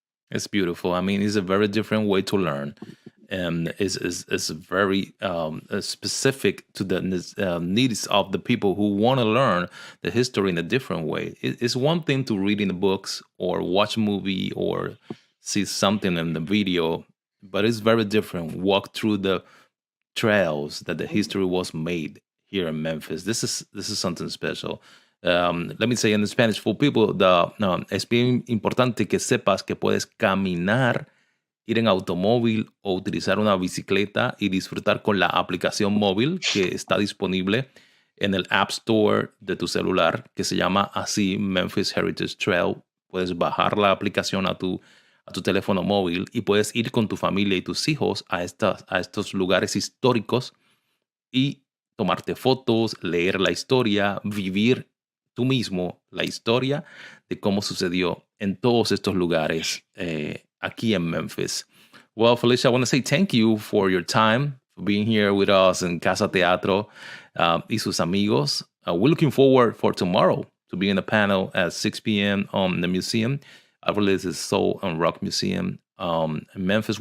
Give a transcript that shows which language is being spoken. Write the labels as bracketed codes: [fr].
[en] It's beautiful. I mean, it's a very different way to learn. And is very specific to the needs of the people who want to learn the history in a different way. It's one thing to read in the books or watch a movie or see something in the video, but it's very different. Walk through the trails that the history was made here in Memphis. This is something special. [es] Let me say in Spanish for people, es bien importante que sepas que puedes caminar, ir en automóvil o utilizar una bicicleta y disfrutar con la aplicación móvil que está disponible en el App Store de tu celular, que se llama así Memphis Heritage Trail. Puedes bajar la aplicación a tu teléfono móvil y puedes ir con tu familia y tus hijos a estos lugares históricos y tomarte fotos, leer la historia, vivir tú mismo la historia de cómo sucedió en todos estos lugares aquí en Memphis. [en] Well, Felicia, I want to say thank you for your time, for being here with us in Cazateatro y sus amigos. We're looking forward for tomorrow to be in a panel at 6 p.m. on the museum. I believe it's Soul and Rock Museum in Memphis.